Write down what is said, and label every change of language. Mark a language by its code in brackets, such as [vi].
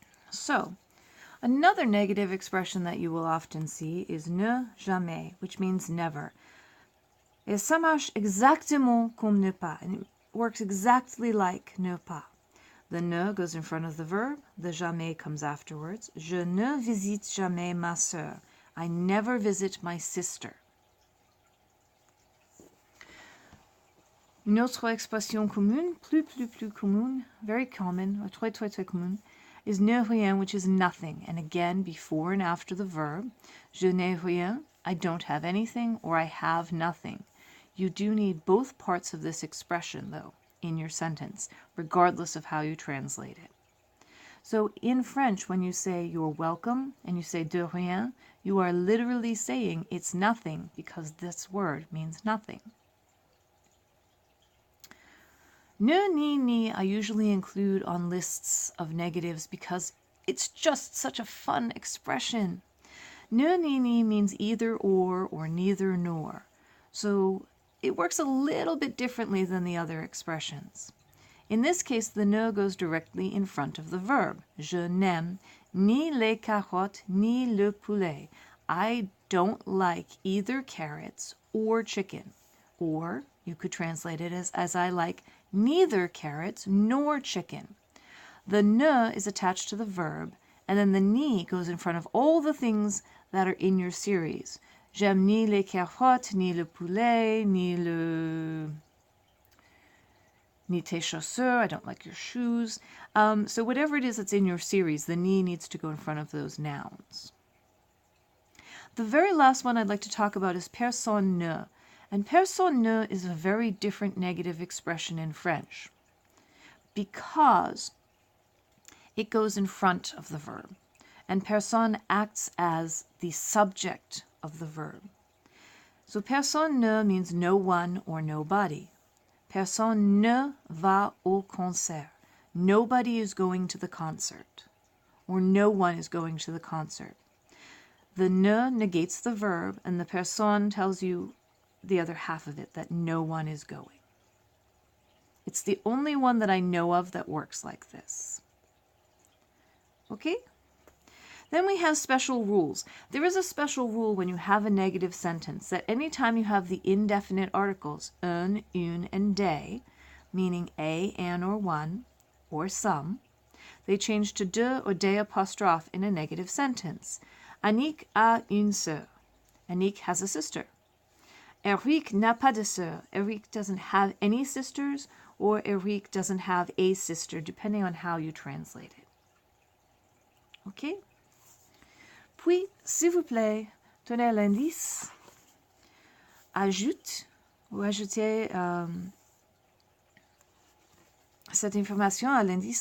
[en] So, another negative expression that you will often see is ne jamais, which means never. [fr] Et ça marche exactement comme ne pas, [en] and it works exactly like ne pas. The ne goes in front of the verb, the jamais comes afterwards. [fr] Je ne visite jamais ma sœur. [en] I never visit my sister. [fr] Une autre expression commune, plus commune, [en] very common, or [fr] très commune, [en] is ne rien, which is nothing. And again, before and after the verb, [fr] je n'ai rien, [en] I don't have anything, or I have nothing. You do need both parts of this expression, though, in your sentence, regardless of how you translate it. So in French, when you say you're welcome and you say de rien, you are literally saying it's nothing because this word means nothing. Ne, ni, I usually include on lists of negatives because it's just such a fun expression. Ne, ni means either or neither nor. So it works a little bit differently than the other expressions. In this case, the ne goes directly in front of the verb. [fr] Je n'aime ni les carottes ni le poulet. [en] I don't like either carrots or chicken. Or you could translate it as I like neither carrots nor chicken. The ne is attached to the verb, and then the ni goes in front of all the things that are in your series. [fr] J'aime ni les carottes, ni le poulet, ni tes chaussures. [en] I don't like your shoes. So whatever it is that's in your series, the ni needs to go in front of those nouns. The very last one I'd like to talk about is personne ne. And personne ne is a very different negative expression in French because it goes in front of the verb. And personne acts as the subject of the verb. So personne ne means no one or nobody. [fr] Personne ne va au concert. [en] Nobody is going to the concert. Or no one is going to the concert. The ne negates the verb, and the personne tells you the other half of it, that no one is going. It's the only one that I know of that works like this. Okay? Then we have special rules. There is a special rule when you have a negative sentence that anytime you have the indefinite articles un, une, and des, meaning a, an, or one, or some, they change to de or des apostrophe in a negative sentence. [fr] Annick a une sœur. [en] Annick has a sister. [fr] Eric n'a pas de sœur. [en] Eric doesn't have any sisters, or Eric doesn't have a sister, depending on how you translate it. Okay? [fr] Puis, s'il vous plaît, donnez l'indice. Ajoute ou ajoutez cette information à l'indice.